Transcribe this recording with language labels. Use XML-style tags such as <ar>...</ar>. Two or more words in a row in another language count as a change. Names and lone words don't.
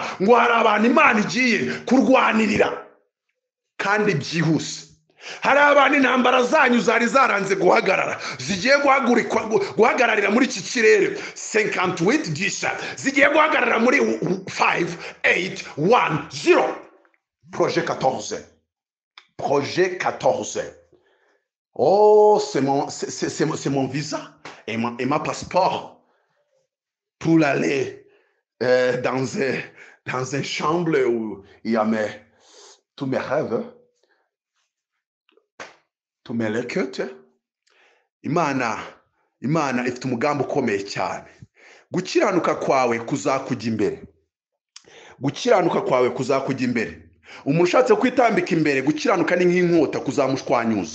<rw>Ngo hari abantu Imana igiye kurwanirira kandi byihuse. Hari abantu intambara zanyu zari zaranze guhagarara, zigiye guhagararira muri iki kirere 58 zigiye guhagarara muri 5810. Projet 14.</rw> <fr>Oh, c'est mon visa et ma passeport pour aller dans une chambre où il y a tous mes rêves.</fr> <rw>Tumelekete. Imana ifite umugambi ukomeye cyane. Gukiranuka kwawe kuzakujya imbere. Gukiranuka kwawe kuzakujya imbere. Umuntu ushatse kwitambika imbere, gukiranuka ni nk'inkota kuzamushwanyuza.</rw>